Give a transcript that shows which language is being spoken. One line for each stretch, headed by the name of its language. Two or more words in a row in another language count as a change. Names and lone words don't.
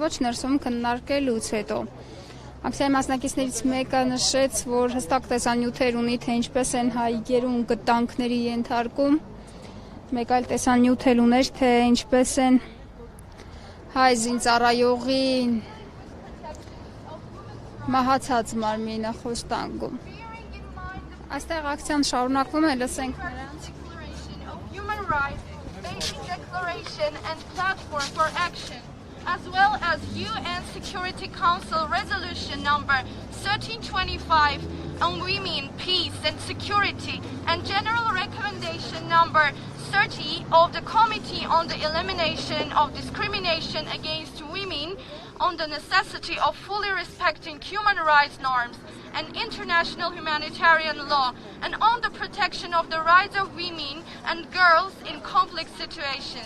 Armenian: ոչ ներսում քննարկելուց հետո։ Ակցիայի մասնակիցներից մեկը նշեց, որ հստակ տեսանյութեր ունի, թե ինչպես են հայ գերուն գտանքների ենթարկում։ Մեկ այլ տեսանյութ էլ ուներ, թե ինչպես են հայ զինծառայողի մահացած մարմինը խոստանգում։ Այստեղ ակցիան շարունակվում է, լսենք նրանց։
English: As well as UN Security Council Resolution number 1325 on women, peace and security, and General Recommendation number 30 of the Committee on the Elimination of Discrimination Against Women on the necessity of fully respecting human rights norms and international humanitarian law, and on the protection of the rights of women and girls in conflict situations.